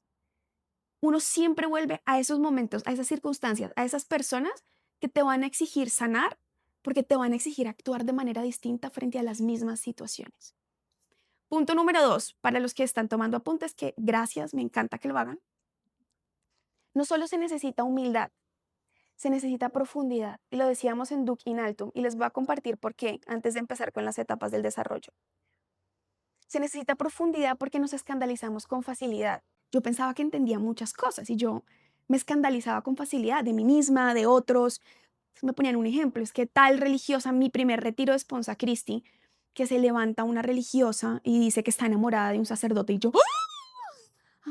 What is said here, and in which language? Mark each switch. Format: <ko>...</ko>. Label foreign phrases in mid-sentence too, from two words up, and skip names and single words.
<es>Uno siempre vuelve a esos momentos, a esas circunstancias, a esas personas que te van a exigir sanar porque te van a exigir actuar de manera distinta frente a las mismas situaciones. Punto número 2, para los que están tomando apuntes, que gracias, me encanta que lo hagan. No solo se necesita humildad, se necesita profundidad. Y lo decíamos en</es> <la>Duc in altum,</la> <es>y les voy a compartir por qué antes de empezar con las etapas del desarrollo. Se necesita profundidad porque nos escandalizamos con facilidad. Yo pensaba que entendía muchas cosas y yo me escandalizaba con facilidad de mí misma, de otros. Me ponían un ejemplo, es que tal religiosa, mi primer retiro de Sponsa Christi, que se levanta una religiosa y dice que está enamorada de un sacerdote y yo, ¡ah!</es>